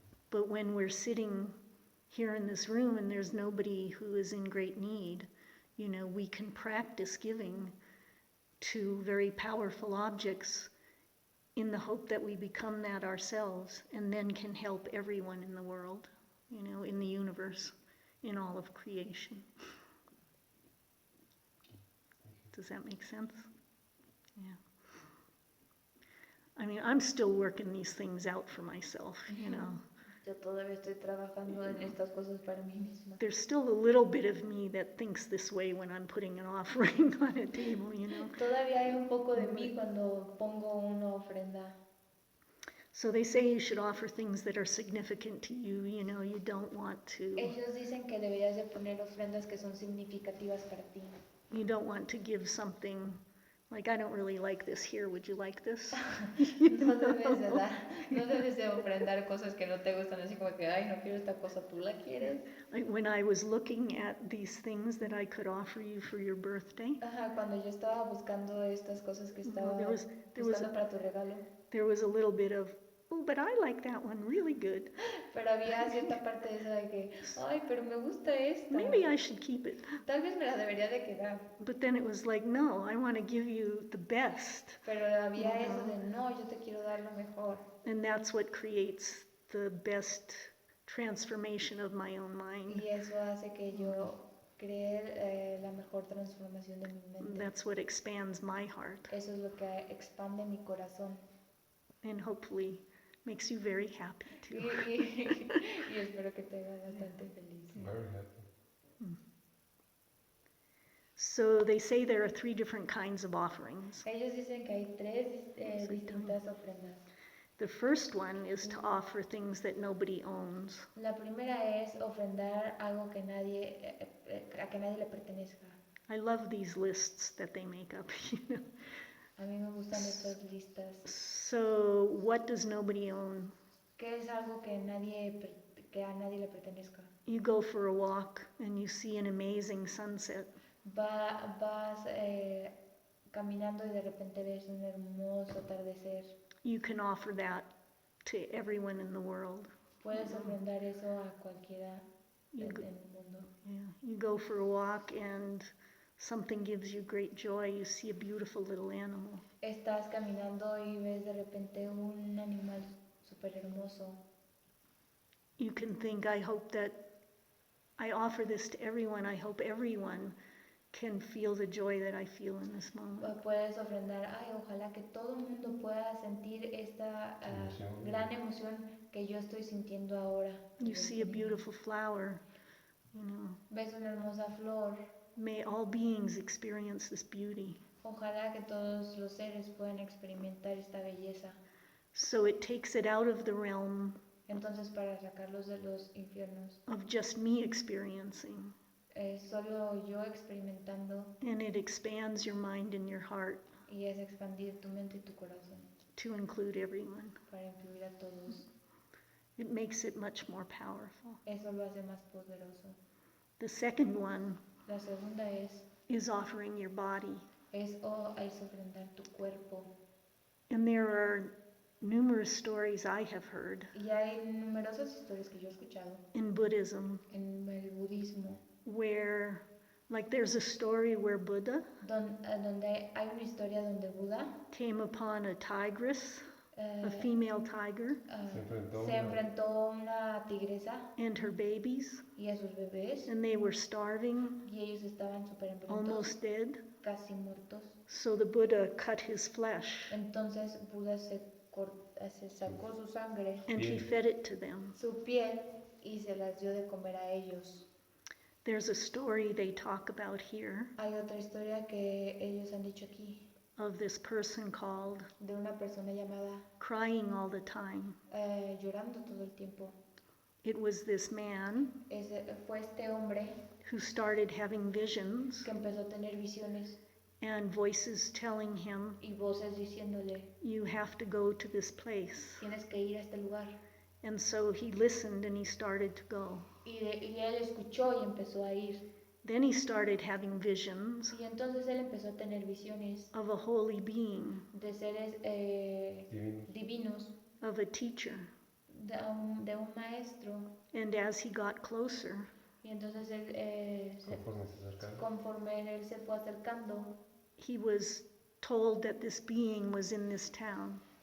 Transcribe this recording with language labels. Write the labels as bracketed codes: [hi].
[en] But when we're sitting here in this room and there's nobody who is in great need, we can practice giving to very powerful objects in the hope that we become that ourselves and then can help everyone in the world, in the universe, in all of creation. Does that make sense? Yeah. I'm still working these things out for myself, [es] Yo todavía estoy trabajando en estas cosas para mí misma. [en] There's still a little bit of me that thinks this way when I'm putting an offering on a table, [es] Todavía hay un poco de mí cuando pongo una ofrenda. [en] So they say you should offer things that are significant to you, you don't want to. [es] Ellos dicen que deberías de poner ofrendas que son significativas para ti. [en] You don't want to give something, like, I don't really like this here, would you like this? [es] No debes de dar, no debes de ofrendar cosas que no te gustan, así como que, ay, no quiero esta cosa, ¿tú la quieres? [en] Like when I was looking at these things that I could offer you for your birthday, [es] Ajá, cuando yo estaba buscando estas cosas que estaba [en] there was [es] buscando para tu regalo, [en] there was a little bit of, oh, but I like that one really good. [es] pero había cierta parte de esa de que, ay, pero me gusta esta. [en] Maybe I should keep it. [es] Tal vez me la debería de quedar. [en] But then it was like, no, I want to give you the best. [es] Pero había eso de, no, yo te quiero dar lo mejor. [en] And that's what creates the best transformation of my own mind. [es] Y eso hace que yo cree la mejor transformación de mi mente. [en] That's what expands my heart [es] Eso es lo que expande mi corazón. [en] and hopefully makes you very happy too. [es] Y espero que te haga bastante feliz. [en] Very happy. So they say there are 3 different kinds of offerings. [es] Ellos dicen que hay 3 distintas ofrendas. [en] The first one is to offer things that nobody owns. [es] La primera es ofrendar algo que a que nadie le pertenezca. [en] I love these lists that they make up, you know. [es] A mí me gustan estas listas. [en] So what does nobody own? [es] ¿Qué es algo que a nadie le pertenezca? [en] You go for a walk and you see an amazing sunset. [es] Vas caminando y de repente ves un hermoso atardecer. [en] You can offer that to everyone in the world. [es] Puedes ofrendar eso a cualquiera en el mundo. [en] Yeah. You go for a walk and something gives you great joy. You see a beautiful little animal. [es] Estás caminando y ves de repente un animal súper hermoso. [en] You can think, I hope that I offer this to everyone. I hope everyone can feel the joy that I feel in this moment. [es] Puedes ofrendar, ay, ojalá que todo el mundo pueda sentir esta gran emoción que yo estoy sintiendo ahora. [en] You see a beautiful flower, you know. [es] Ves una hermosa flor. [en] May all beings experience this beauty. [es] Ojalá que todos los seres puedan experimentar esta belleza. [en] So it takes it out of the realm [es] Entonces, para sacarlos de los infiernos, [en] of just me experiencing. [es] Solo yo experimentando, [en] And it expands your mind and your heart [es] y es expandir tu mente y tu corazón [en] to include everyone. [es] para incluir a todos. [en] It makes it much more powerful. [es] Eso lo hace más poderoso. [en] The second one [es] La segunda [en] is offering your body. [es] es ofrendar tu cuerpo. [en] And there are numerous stories I have heard [es] Y hay numerosas historias que yo he escuchado [en] in Buddhism [es] en el budismo, [en] where, like, there's a story where Buddha [es] donde hay una historia donde Buda [en] came upon a tigress, a eh, female tiger, [es] se enfrentó a una tigresa [en] and her babies, [es] y a sus bebés, [en] and they were starving, [es] y ellos estaban súper hambrientos, [en] almost dead. [es] casi muertos. [en] So the Buddha cut his flesh [es] Entonces Buda se sacó su sangre, [en] and he fed it to them. [es] su piel, y se las dio de comer a ellos. [en] There's a story they talk about here [es] Hay otra historia que ellos han dicho aquí, [en] of this person called [es] de una persona llamada [en] crying all the time. [es] llorando todo el tiempo. [en] It was this man [es] Fue este hombre [en] who started having visions [es] que empezó a tener visiones [en] and voices telling him, [es] y voces diciéndole, [en] you have to go to this place. [es] tienes que ir a este lugar. [en] And so he listened and he started to go. [es] Y él escuchó y empezó a ir. [en] Then he started having visions [es] Y entonces él empezó a tener visiones [en] of a holy being, [es] de seres divinos, [en] of a teacher. [es] de un maestro. [en] And as he got closer, [es] Y entonces él, Conforme se acercaba, conforme él se fue acercando, [en] he was told that this being was in this town.